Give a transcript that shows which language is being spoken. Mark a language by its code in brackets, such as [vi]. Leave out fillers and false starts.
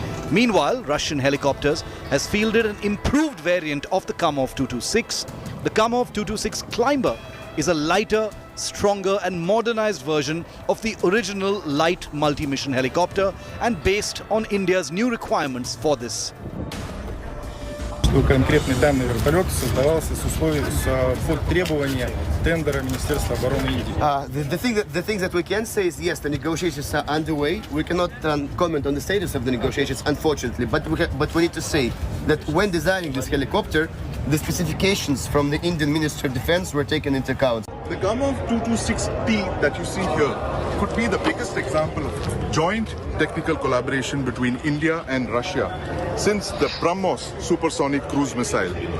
[en] Meanwhile, Russian Helicopters has fielded an improved variant of the Kamov 226. The Kamov 226 Climber is a lighter, stronger and modernized version of the original light multi-mission helicopter and based on India's new requirements for this. [ru] Конкретный данный вертолет создавался под требования тендера Министерства обороны Индии. [en] The thing that we can say is yes, the negotiations are underway. We cannot comment on the status of the negotiations, unfortunately, but we need to say that when designing this helicopter, the specifications from the Indian Ministry of Defense were taken into account. the gun of 226T that you see here could be the biggest example of joint technical collaboration between India and Russia since the BrahMos supersonic cruise missile.